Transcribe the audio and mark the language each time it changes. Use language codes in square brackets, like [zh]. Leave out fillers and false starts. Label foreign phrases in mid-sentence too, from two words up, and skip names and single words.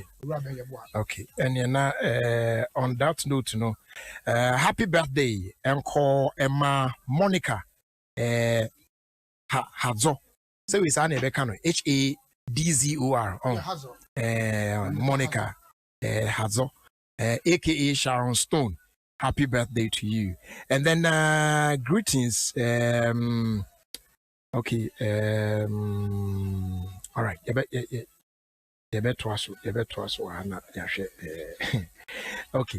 [en] And on that note, happy birthday, Uncle Emma Monica Hadzo. So we say Nebekano HADZOR Monica Hadzo aka Sharon Stone. Happy birthday to you. And then greetings. Okay. All right. Okay.